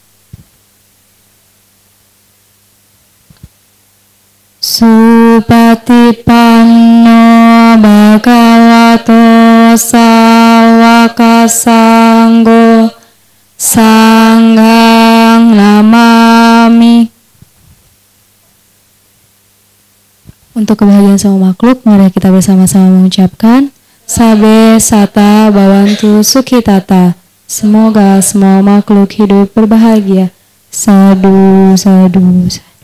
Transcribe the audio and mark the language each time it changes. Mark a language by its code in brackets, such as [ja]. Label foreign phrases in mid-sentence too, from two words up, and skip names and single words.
[pi] Supatipanno Bhagavato Sawaka Sanggo Sanghang Namami. [id] Untuk kebahagiaan semua makhluk, mari kita bersama-sama mengucapkan [pi] Sabe Sata Bhavantu Sukhitata. [id] Semoga semua makhluk hidup berbahagia. [pi] Sadu, sadu, sadu.